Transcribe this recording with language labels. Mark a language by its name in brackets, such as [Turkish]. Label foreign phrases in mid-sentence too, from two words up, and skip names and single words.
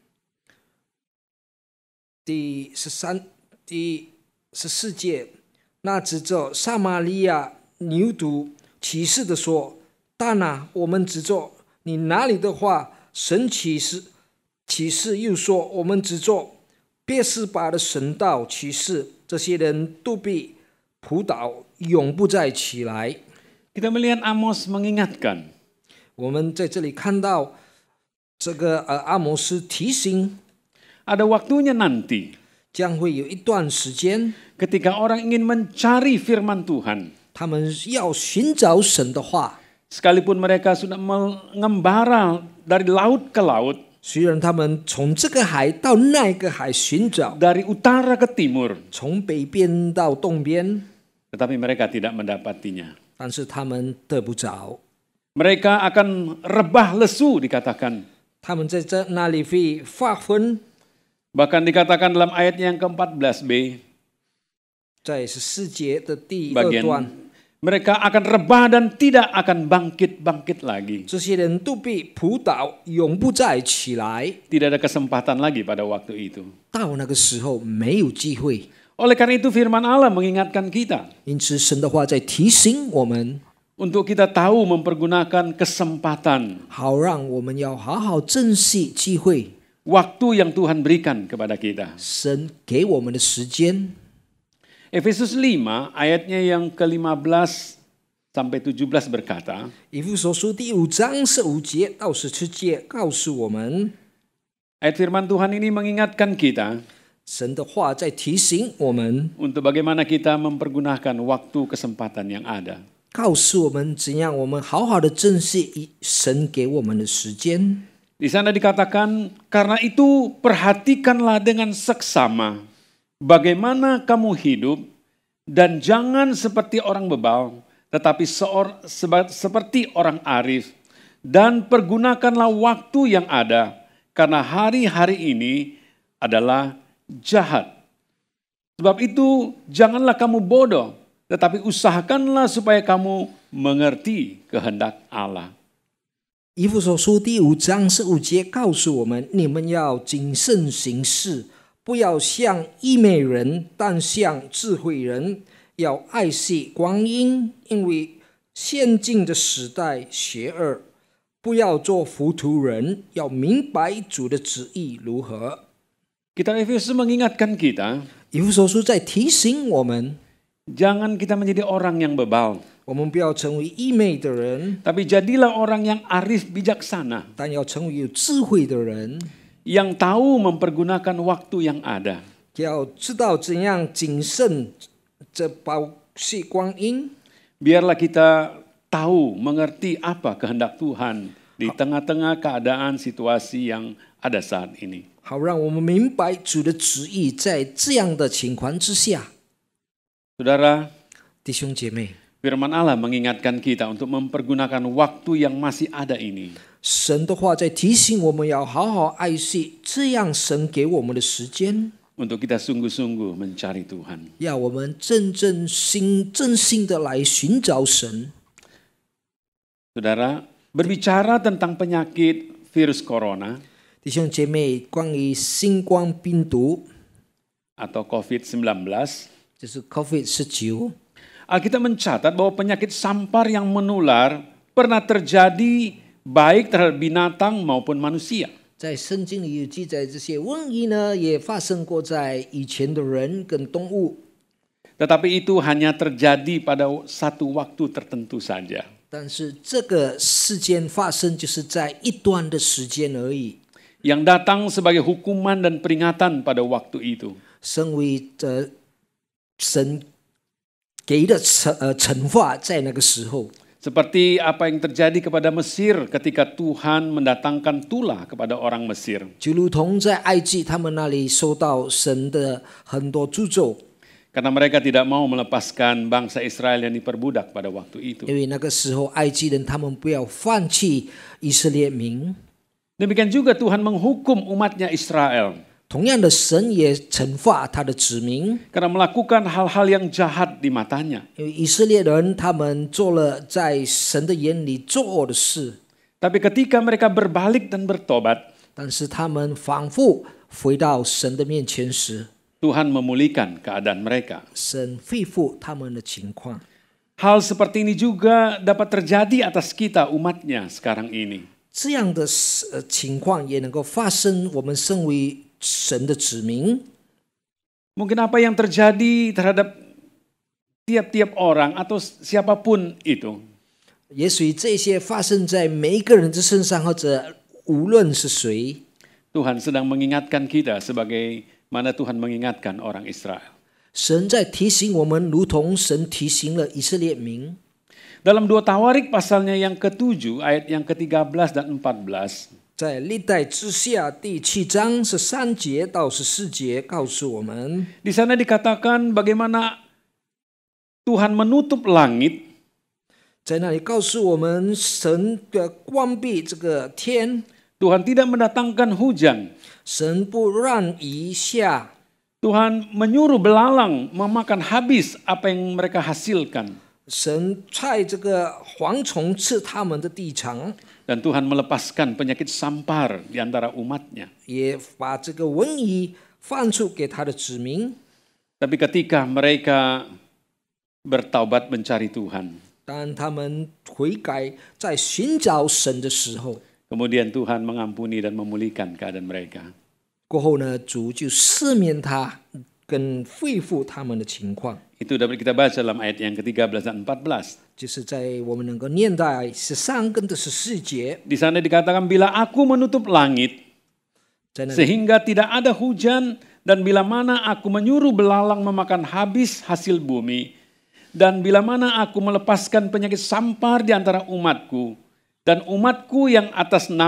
[Chinese] 第14节，那指着撒玛利亚牛犊启示的说：“但啊，我们指着你哪里的话，神启示又说，我们指着别是巴的神道启示，这些人都必扑倒，永不再起来。” [Indonesian] Kita melihat Amos mengingatkan. [Chinese] 我们在这里看到这个阿摩斯提醒， [Indonesian] Ada waktunya nanti [Chinese] 将会有一段时间， [Indonesian] ketika orang ingin mencari firman Tuhan, [Chinese] 他们要寻找神的话， [Indonesian] sekalipun mereka sudah mengembara dari laut ke laut, [Chinese] 虽然他们从这个海到那个海寻找， [Indonesian] dari utara ke timur, [Chinese] 从北边到东边， [Indonesian] tetapi mereka tidak mendapatinya. [Chinese] 但是他们得不着， [Indonesian] Mereka akan rebah lesu dikatakan. [Chinese] 他们在那里会发昏。 [Indonesian] Bahkan dikatakan dalam ayatnya yang ke-14b, [Chinese] 在14节的第2段， [Indonesian] mereka akan rebah dan tidak akan bangkit lagi. [Chinese] 这些人都被扑倒，永不再起来。 [Indonesian] Tidak ada kesempatan lagi pada waktu itu. [Chinese] 到那个时候没有机会， [Indonesian] Oleh karena itu firman Allah mengingatkan kita [Chinese] 因此神的话在提醒我们， [Indonesian] untuk kita tahu mempergunakan kesempatan, [Chinese] 好让我们要好好珍惜机会， [Indonesian] waktu yang Tuhan berikan kepada kita. [Chinese] 神给我们的时间。 [Indonesian] Efesus 5 ayatnya yang ke-15 sampai 17 berkata, [Chinese] 以弗所书第5章15节到17节告诉我们， [Indonesian] ayat firman Tuhan ini mengingatkan kita [Chinese] 神的话在提醒我们， [Indonesian] untuk bagaimana kita mempergunakan waktu kesempatan yang ada. [Chinese] 告诉我们怎样我们好好的珍惜神给我们的时间。 [Indonesian] Di sana dikatakan, karena itu perhatikanlah dengan seksama bagaimana kamu hidup dan jangan seperti orang bebal, tetapi seperti orang arif, dan pergunakanlah waktu yang ada karena hari-hari ini adalah jahat. Sebab itu janganlah kamu bodoh, tetapi usahakanlah supaya kamu mengerti kehendak Allah. [Chinese] 以弗所书第5章15节告诉我们，你们要谨慎行事，不要像愚昧人，但像智慧人，要爱惜光阴，因为现今的时代邪恶，不要做糊涂人，要明白主的旨意如何。 [Indonesian] Kitab Efesus mengingatkan kita, [Chinese] 以弗所书在提醒我们， [Indonesian] jangan kita menjadi orang yang bebal, [Chinese] 我们不要成为愚昧的人， [Indonesian] tapi jadilah orang yang arif bijaksana, [Chinese] 但要成为有智慧的人， [Indonesian] yang tahu mempergunakan waktu yang ada. [Chinese] 要知道怎样谨慎这保惜光阴。 [Indonesian] Biarlah kita tahu, mengerti apa kehendak Tuhan di tengah-tengah keadaan situasi yang ada saat ini. [Chinese] 好让我们明白主的旨意，在这样的情况之下， [Indonesian] Saudara, [Chinese] 弟兄姐妹， [Indonesian] firman Allah mengingatkan kita untuk mempergunakan waktu yang masih ada ini. [Chinese] 神的话在提醒我们要好好爱惜这样神给我们的时间， [Indonesian] Untuk kita sungguh-sungguh mencari Tuhan. [Chinese] 要我们真心的来寻找神。 [Indonesian] Saudara, berbicara tentang penyakit virus corona [Chinese] 弟兄姐妹，关于新冠病毒， [Indonesian] atau COVID-19, [Chinese] 就是 COVID-19， [Indonesian] Alkitab mencatat bahwa penyakit sampar yang menular pernah terjadi baik terhadap binatang maupun manusia. [Chinese] 在圣经里有记载，这些瘟疫呢也发生过在以前的人跟动物， [Indonesian] Tetapi itu hanya terjadi pada satu waktu tertentu saja. [Chinese] 但是这个事件发生就是在一段的时间而已， [Indonesian] Yang datang sebagai hukuman dan peringatan pada waktu itu. [Chinese] 身为神给的惩罚在那个时候。 [Indonesian] Seperti apa yang terjadi kepada Mesir ketika Tuhan mendatangkan tulah kepada orang Mesir. [Chinese] 就如同在埃及，他们那里受到神的很多诅咒， [Indonesian] Karena mereka tidak mau melepaskan bangsa Israel yang diperbudak pada waktu itu. [Chinese] 因为那个时候埃及人他们不要放弃以色列民。 [Indonesian] Demikian juga Tuhan menghukum umatnya Israel. [Chinese] 同样的，神也惩罚他的子民， [Indonesian] Karena melakukan hal-hal yang jahat di matanya. [Chinese] 因为以色列人他们做了在神的眼里作恶的事， [Indonesian] Tapi ketika mereka berbalik dan bertobat, [Chinese] 但是他们反复回到神的面前时， [Indonesian] Tuhan memulihkan keadaan mereka. [Chinese] 神恢复他们的情况。 [Indonesian] Hal seperti ini juga dapat terjadi atas kita umatnya sekarang ini. [Chinese] 这样的情况也能够发生，我们身为神的子民， [Indonesian] Mungkin apa yang terjadi terhadap tiap-tiap orang atau siapapun itu. [Chinese] 也许这些发生在每一个人的身上，或者无论是谁， [Indonesian] Tuhan sedang mengingatkan kita sebagaimana Tuhan mengingatkan orang Israel. [Chinese] 神在提醒我们，如同神提醒了以色列民。 [Indonesian] Dalam 2 Tawarik pasalnya yang ke-7 ayat yang ke-13 dan 14. [Chinese] 在历代之下第7章13节到14节告诉我们， [Indonesian] Di sana dikatakan bagaimana Tuhan menutup langit [Chinese] 在那里告诉我们，神的关闭这个天， [Indonesian] Tuhan tidak mendatangkan hujan. [Chinese] 神不让雨下， [Indonesian] Tuhan menyuruh belalang memakan habis apa yang mereka hasilkan. [Chinese] 神派这个蝗虫吃他们的地场， [Indonesian] Dan Tuhan melepaskan penyakit sampar di antara umatnya. [Chinese] 也把这个瘟疫放出给他的子民。 [Indonesian] Tapi ketika mereka bertaubat mencari Tuhan, [Chinese] 当他们悔改，在寻找神的时候， [Indonesian] kemudian Tuhan mengampuni dan memulihkan keadaan mereka. [Chinese] 过后呢，主就赦免他，跟恢复他们的情况。 [Indonesian] Itu dapat kita baca dalam ayat yang ke-13 dan 14. [Chinese] 就是在我们能够念到13跟14节， [Indonesian] Di sana dikatakan, bila aku menutup langit [Chinese] 在那里 [Indonesian] sehingga tidak ada hujan, dan bila mana aku menyuruh belalang memakan habis hasil bumi, dan bila mana aku melepaskan penyakit sampar di antara umatku, dan umatku yang atas